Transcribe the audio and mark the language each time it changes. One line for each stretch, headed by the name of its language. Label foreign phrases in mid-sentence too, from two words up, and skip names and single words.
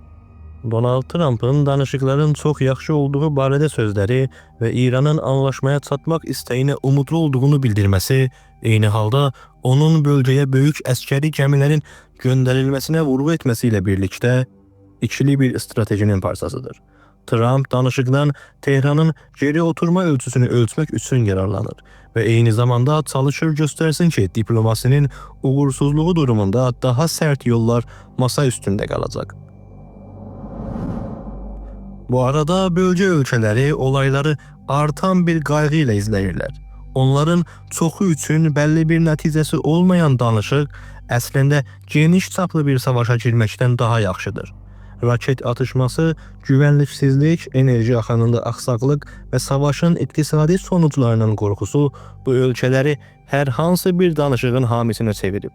Azerbaijani: Donald Trump'ın danışıkların çok yaxşı olduğu barədə sözləri ve İran'ın anlaşmaya çatmaq istəyinə umutlu olduğunu bildirməsi, eyni halda onun bölgəyə böyük əskeri gəmilərin göndərilməsinə vurgu etməsiyle birlikdə ikili bir stratejinin parçasıdır. Trump danışıqdan Tehran'ın geri oturma ölçüsünü ölçmək üçün yararlanır ve eyni zamanda çalışır göstersin ki diplomasinin uğursuzluğu durumunda daha sert yollar masa üstünde qalacaq. Bu arada bölge ölkələri olayları artan bir qayğı ilə izləyirlər. Onların çoxu üçün bəlli bir nəticəsi olmayan danışıq əslində geniş çaplı bir savaşa girməkdən daha yaxşıdır. Raket atışması, güvənliksizlik, enerji axınında aksaqlıq və savaşın iqtisadi sonuçlarının qorxusu bu ölkələri hər hansı bir danışığın hamisinə çevirib.